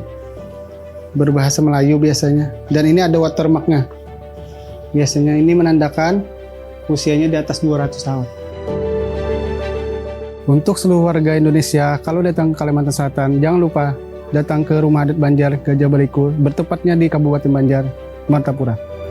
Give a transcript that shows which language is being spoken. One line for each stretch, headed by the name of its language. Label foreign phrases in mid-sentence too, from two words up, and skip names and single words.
Indonesian: Berbahasa Melayu biasanya. Dan ini ada watermarknya. Biasanya ini menandakan usianya di atas 200 tahun. Untuk seluruh warga Indonesia, kalau datang ke Kalimantan Selatan, jangan lupa datang ke Rumah Adat Banjar Gajah Baliku, bertepatnya di Kabupaten Banjar, Martapura.